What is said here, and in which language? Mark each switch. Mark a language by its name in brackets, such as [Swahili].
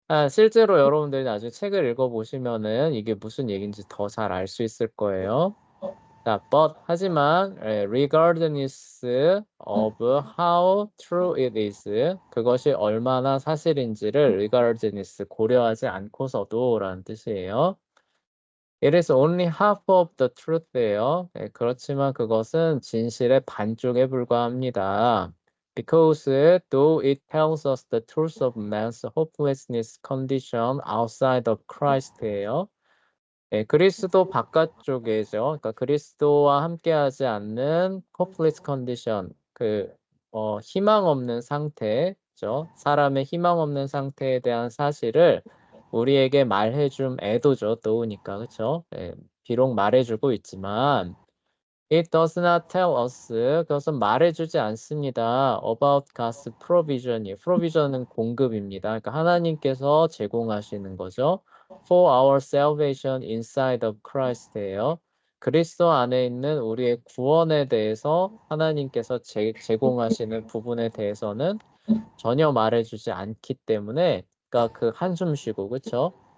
[Korean] 실제로 여러분들이 나중에 책을 읽어보시면은 이게 무슨 얘기인지 더 잘 알 수 있을 거예요. [English] 자, but [Korean] 하지만 [English] regardless of how true it is [Korean] 그것이 얼마나 사실인지를 [English] regardless [Korean] 고려하지 않고서도라는 뜻이에요. [English] It is only half of the truth예요. [Korean] 그렇지만 그것은 진실의 반쪽에 불과합니다. [English] Because though it tells us the truth of man's hopelessness condition outside of Christ예요. [Korean] 그리스도 바깥쪽이죠. 그러니까 그리스도와 함께하지 않는 [English] hopeless condition, [Korean] 희망 없는 상태죠. 사람의 희망 없는 상태에 대한 사실을 우리에게 말해줌 애도죠. 또우니까 그렇죠. 비록 말해주고 있지만 [English] it does not tell us [Korean] 그것은 말해주지 않습니다. [English] about God's provision이 provision은 [Korean] 공급입니다. 그러니까 하나님께서 제공하시는 거죠. [English] for our salvation inside of Christ예요. [Korean] 그리스도 안에 있는 우리의 구원에 대해서 하나님께서 제공하시는 부분에 대해서는 전혀 말해주지 않기 때문에 그러니까 그 한숨 쉬고 그쵸?